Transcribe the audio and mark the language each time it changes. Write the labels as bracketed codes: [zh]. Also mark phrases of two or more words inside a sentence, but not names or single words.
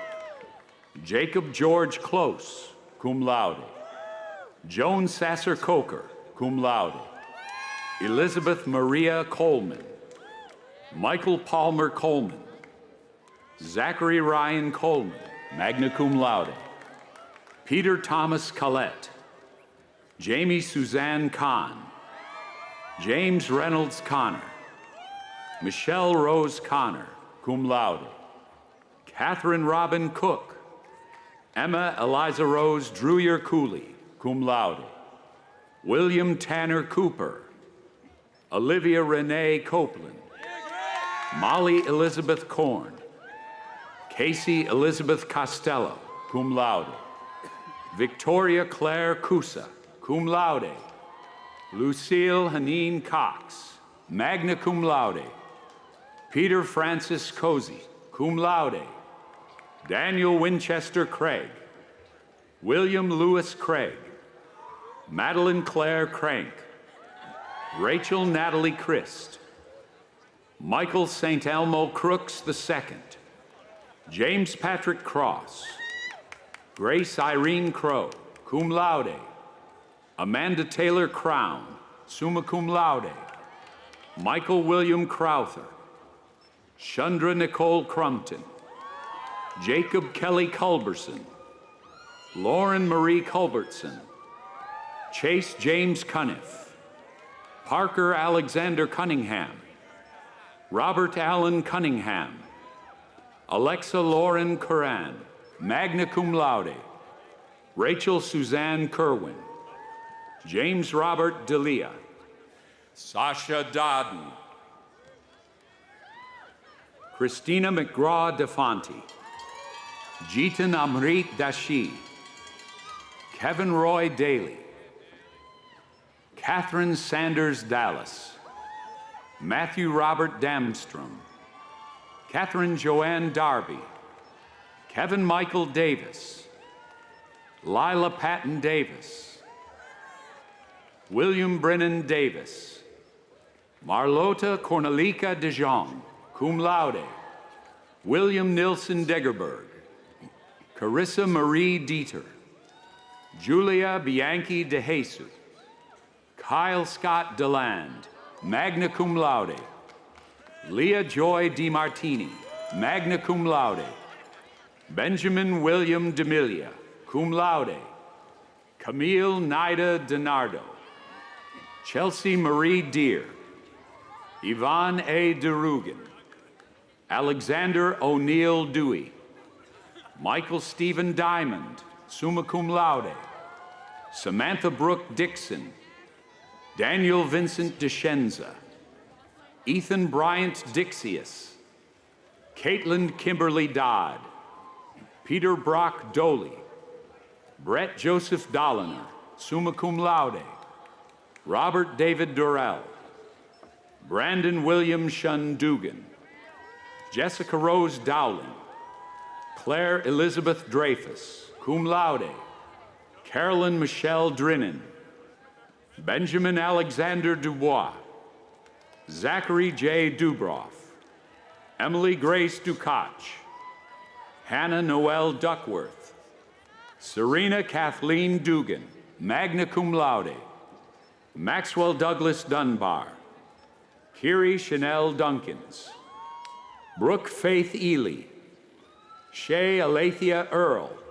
[en] Jacob George Close, [la] cum laude, [en] Joan Sasser Coker, [la] cum laude, [en] Elizabeth Maria Coleman, Michael Palmer Coleman, Zachary Ryan Coleman, [la] magna cum laude, [en] Peter Thomas Collette, Jamie Suzanne Kahn, James Reynolds Connor, Michelle Rose Connor, [la] cum laude, [en] Catherine Robin Cook, Emma Eliza Rose Drewer Cooley, [la] cum laude, [en] William Tanner Cooper, Olivia Renee Copeland, Molly Elizabeth Korn, Casey Elizabeth Costello, [la] cum laude, [en] Victoria Claire Cusa, [la] cum laude, [en] Lucille Haneen Cox, [la] magna cum laude, [en] Peter Francis Cozy, [la] cum laude, [en] Daniel Winchester Craig, William Lewis Craig, Madeline Claire Crank, Rachel Natalie Christ, Michael St. Elmo Crooks II, James Patrick Cross, Grace Irene Crow, [la] cum laude, [en] Amanda Taylor Crown, [la] summa cum laude, [en] Michael William Crowther, Chandra Nicole Crumpton, Jacob Kelly Culberson, Lauren Marie Culbertson, Chase James Cuniff, Parker Alexander Cunningham, Robert Allen Cunningham, Alexa Lauren Curran, [la] magna cum laude, [en] Rachel Suzanne Kerwin, James Robert Delia, Sasha Dodden, Christina McGraw DeFonte, Jitan Amrit Dashi, Kevin Roy Daly, Catherine Sanders Dallas, Matthew Robert Damstrom, Catherine Joanne Darby, Kevin Michael Davis, Lila Patton Davis, William Brennan Davis, Marlota Cornelica de Jong, [la] cum laude, [en] William Nilsson Degerberg, Carissa Marie Dieter, Julia Bianchi de Jesus, Kyle Scott DeLand, [la] magna cum laude, [en] Leah Joy DiMartini, [la] magna cum laude, [en] Benjamin William D'Amelia, [la] cum laude, [en] Camille Nida DiNardo, Chelsea Marie Deere, Yvonne A. DeRugan, Alexander O'Neill Dewey, Michael Stephen Diamond, [la] summa cum laude, [en] Samantha Brooke Dixon, Daniel Vincent DeShenza, Ethan Bryant Dixius, Caitlin Kimberly Dodd, Peter Brock Doley, Brett Joseph Dolliner, [la] summa cum laude, [en] Robert David Durrell, Brandon William Shun Dugan, Jessica Rose Dowling, Claire Elizabeth Dreyfus, [la] cum laude, [en] Carolyn Michelle Drinnen, Benjamin Alexander Dubois, Zachary J. Dubroff, Emily Grace Ducach, Hannah Noel Duckworth, Serena Kathleen Dugan, [la] magna cum laude, [en] Maxwell Douglas Dunbar, Kiri Chanel Duncans, Brooke Faith Ely, Shay Alethea Earl,